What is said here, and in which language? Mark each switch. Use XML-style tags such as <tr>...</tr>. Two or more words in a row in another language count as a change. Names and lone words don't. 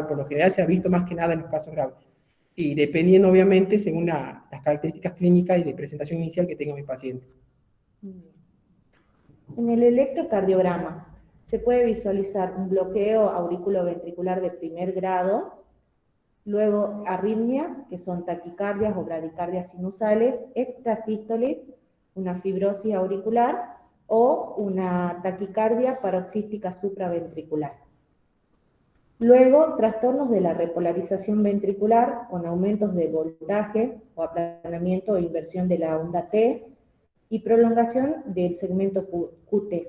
<es>Por lo general se ha visto más que nada en los casos graves. Y dependiendo, obviamente, según las características clínicas y de presentación inicial que tenga mi paciente. En el electrocardiograma se puede visualizar un bloqueo auriculoventricular de primer grado, luego arritmias, que son taquicardias o bradicardias sinusales, extrasístoles, una fibrosis auricular o una taquicardia paroxística supraventricular. Luego, trastornos de la repolarización ventricular con aumentos de voltaje o aplanamiento o inversión de la onda T, y prolongación del segmento QT.</es>